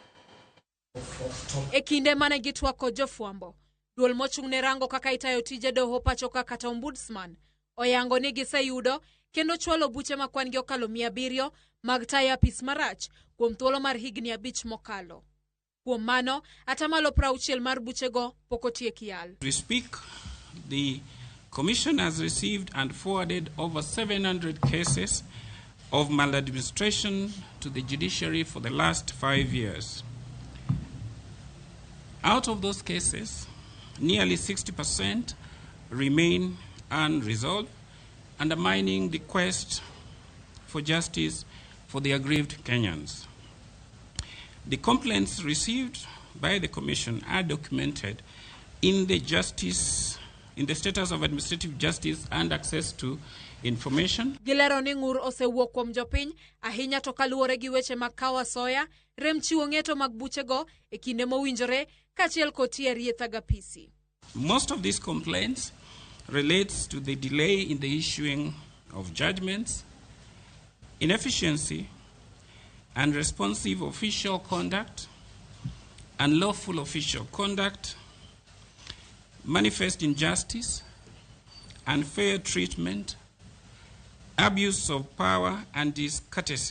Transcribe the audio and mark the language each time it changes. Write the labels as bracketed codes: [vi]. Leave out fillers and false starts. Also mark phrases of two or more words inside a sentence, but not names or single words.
[luo] E kinde mane gitwako jofwambo, duol mochung'ne rango kaka itayo tije doho pacho kata ombudsman oyango ni giseyudo kendo chwalo buche makwan gi okalo 700 mag tayo apis marach kuom thuolo mar higni 5 mokalo. Kuom mano, atamalo 60 mar buchego pok otiek yal. [en] We speak, the Commission has received and forwarded over 700 cases of maladministration to the judiciary for the last 5 years. Out of those cases, nearly 60% remain unresolved, undermining the quest for justice for the aggrieved Kenyans. The complaints received by the Commission are documented in the status of administrative justice and access to information. [luo] Gilero ni ng'ur osewuok kuom jopiny ahinya to kaluwore gi weche mag kawo asoya, rem chiwo ng'eto mag buchego e kinde mowinjore kaachiel kotiyo arietha gapisi. [en] Most of these complaints relates to the delay in the issuing of judgments, inefficiency, unresponsive official conduct, unlawful official conduct, manifest injustice, unfair treatment, abuse of power, and discourtesy.